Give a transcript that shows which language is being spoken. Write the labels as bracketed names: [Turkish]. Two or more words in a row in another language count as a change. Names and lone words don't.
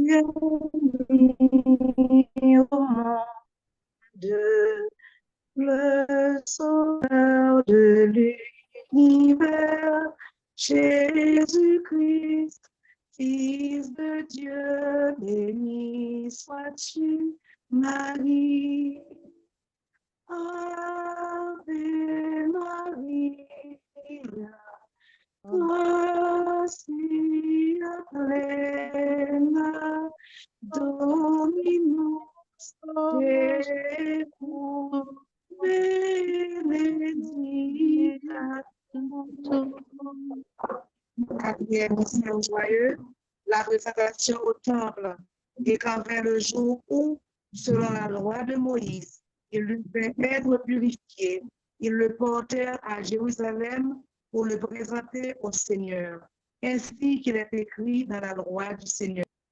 [French] Le sauveur de l'univers, Jésus-Christ, Fils de Dieu, béni sois-tu, Marie. [Latin] Ave Maria, gratia plena, Dominus tecum, benedicta tu. [French] Quatrième mystère joyeux, la présentation au temple. Et quand vint le jour où, selon la loi de Moïse, il devait être purifié, ils le portèrent à Jérusalem pour le présenter au Seigneur, ainsi qu'il est écrit dans la loi du Seigneur.